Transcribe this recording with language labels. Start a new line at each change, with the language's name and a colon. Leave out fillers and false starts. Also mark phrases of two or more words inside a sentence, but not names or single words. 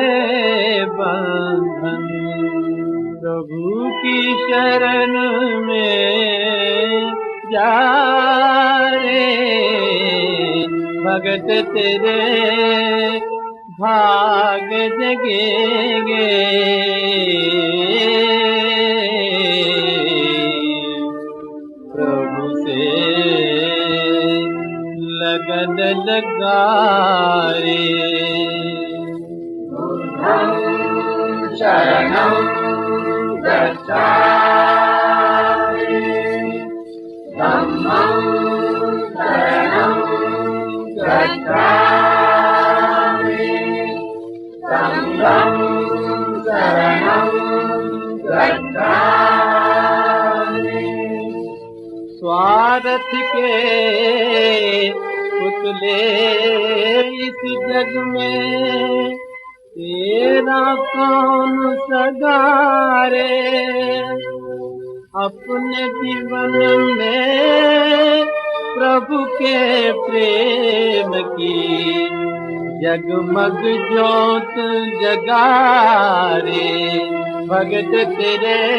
Hindi: बंधन, प्रभु की शरण में जा रे, भगत तेरे भाग जगेंगे, प्रभु से लगन लगा रे।
Pali: शरणं गच्छामि, धम्मं शरणं गच्छामि, संघं शरणं गच्छामि।
Hindi: स्वार्थ के पुतले इस जग में तेरा कौन सगारे, अपने जीवन में प्रभु के प्रेम की जगमग ज्योत जगारे, भगत तेरे